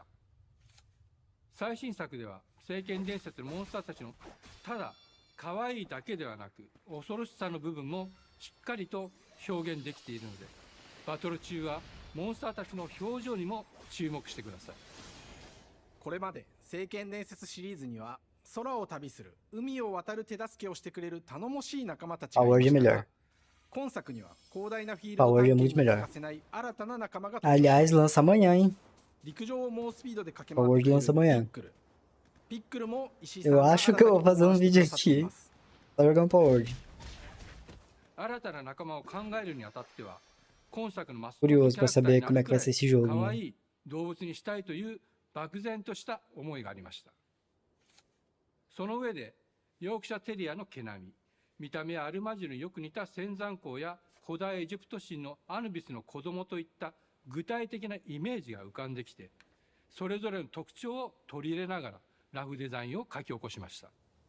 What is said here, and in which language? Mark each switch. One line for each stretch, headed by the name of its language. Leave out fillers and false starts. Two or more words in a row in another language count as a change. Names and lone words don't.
Japanese: 最新作では聖剣伝説のモンスターたちのただ可愛いだけではなく恐ろしさの部分もしっかりと表現できているので、バトル中はモンスターたちの表情にも注目してください。これまで聖剣伝説シリーズには空を旅する海を渡る手助けをしてくれる頼もしい仲間たちがいま
Portuguese: Power
Japanese: し
Portuguese: de
Japanese: た
Portuguese: melhor.
Japanese: が、今作には広大なフィールド
Portuguese: Power
Japanese: 探
Portuguese: de
Japanese: 検
Portuguese: muito
Japanese: に欠
Portuguese: melhor.
Japanese: かせない新たな仲間が登場し
Portuguese: Aliás, lança amanhã, hein?
Japanese: 陸上を猛スピードで駆け回
Portuguese: Power
Japanese: って
Portuguese: de
Japanese: いる
Portuguese: lança
Japanese: ピ
Portuguese: amanhã.
Japanese: ックル。ピックルも石井さん
Portuguese: Eu
Japanese: が
Portuguese: acho que eu vou fazer um vídeo aqui. Só jogando Power.
Japanese: 新たな仲間を考えるにあたっては、今作のマスコット
Portuguese: Curioso
Japanese: キャ
Portuguese: pra
Japanese: ラクター
Portuguese: saber
Japanese: にな
Portuguese: como
Japanese: る
Portuguese: é que
Japanese: くら
Portuguese: vai ser
Japanese: い
Portuguese: esse jogo.
Japanese: 可
Portuguese: Né?
Japanese: 愛い動物にしたいという漠然とした思いがありました。その上でヨークシャテリアの毛並み、見た目はアルマジルによく似た仙山港や古代エジプト神のアヌビスの子供といった具体的なイメージが浮かんできて、それぞれの特徴を取り入れながらラフデザインを書き起こしました。